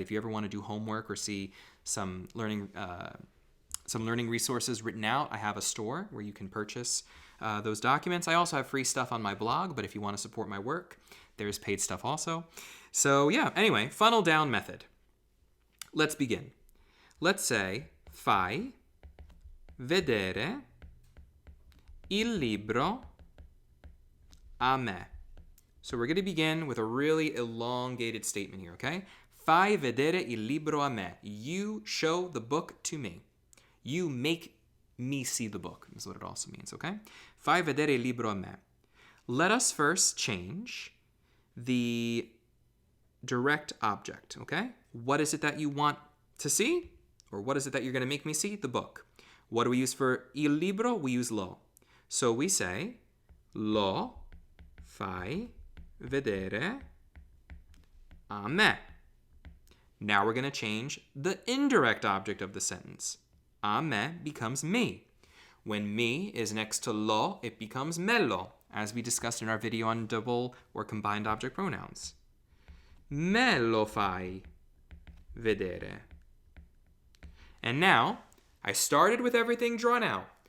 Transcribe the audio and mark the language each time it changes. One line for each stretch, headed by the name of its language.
English: If you ever want to do homework or see some learning resources written out, I have a store where you can purchase those documents. I also have free stuff on my blog, but if you want to support my work, there's paid stuff also. So yeah, anyway, funnel down method. Let's begin.
Italian: Let's say, fai vedere il libro a me.
English: So we're going to begin with a really elongated statement here, okay? Fai vedere il libro a me. You show the book to me. You make me see the book, is what it also means, okay? Fai vedere il libro a me. Let us first change the direct object, okay? What is it that you want to see? Or what is it that you're going to make me see? The book. What do we use for il libro? We use lo. So we say, lo fai vedere a me. Now we're going to change the indirect object of the sentence. A me becomes me. When me is next to lo, it becomes mello, as we discussed in our video on double or combined object pronouns. Me lo fai vedere. And now, I started with everything drawn out.